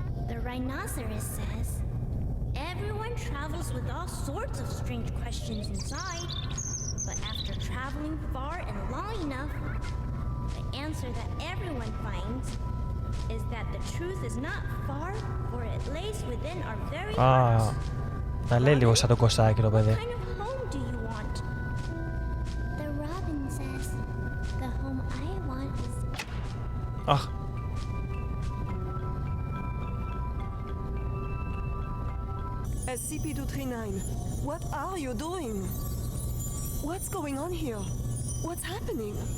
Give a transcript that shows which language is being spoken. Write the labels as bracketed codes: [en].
[en] The rhinoceros says, "Everyone travels with all sorts of strange questions inside, but after traveling far and long enough, the answer that everyone finds is that the truth is not far, for it lays within our very hearts." [el] Α, τα λέει λίγο σαν τον Κωστάκη το παιδί. [en] What kind of home do you want? The robin says, "The home I want is..." Αχ, SCP-239, what are you doing? What's going on here? What's happening?